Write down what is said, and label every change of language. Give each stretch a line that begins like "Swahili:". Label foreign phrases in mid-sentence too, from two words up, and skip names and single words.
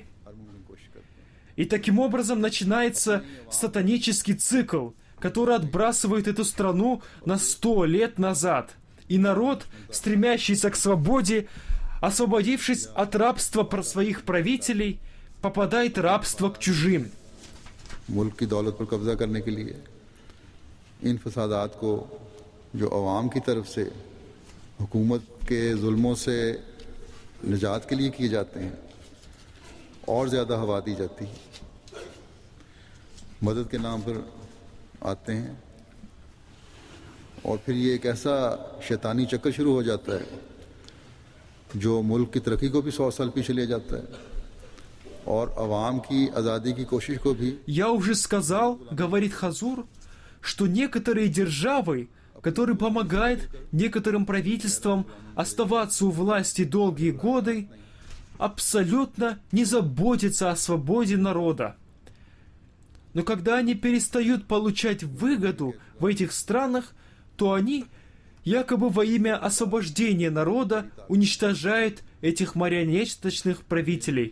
Russian: И таким образом начинается сатанический цикл, который отбрасывает эту страну на 100 лет назад. И народ, стремящийся к свободе, освободившись от рабства своих правителей, попадает в рабство к чужим.
Urdu: ملک کی دولت پر قبضہ کرنے کے لیے ان فسادات کو جو عوام کی طرف سے حکومت کے ظلموں سے نجات کے لیے کیے جاتے ہیں، اور زیادہ ہوا دی جاتی ہے. مدد کے نام پر آتے ہیں اور پھر یہ ایک ایسا شیطانی چکر شروع ہو جاتا ہے جو ملک کی ترقی کو بھی 100 سال پیچھے لے جاتا ہے اور عوام کی آزادی کی کوشش کو بھی.
Russian: Я уже сказал, говорит Хазур, что некоторые державы, которые помогают некоторым правительствам оставаться у власти долгие годы, абсолютно не заботятся о свободе народа. Но когда они перестают получать выгоду в этих странах, то они, якобы во имя освобождения народа, уничтожают этих марионеточных правителей.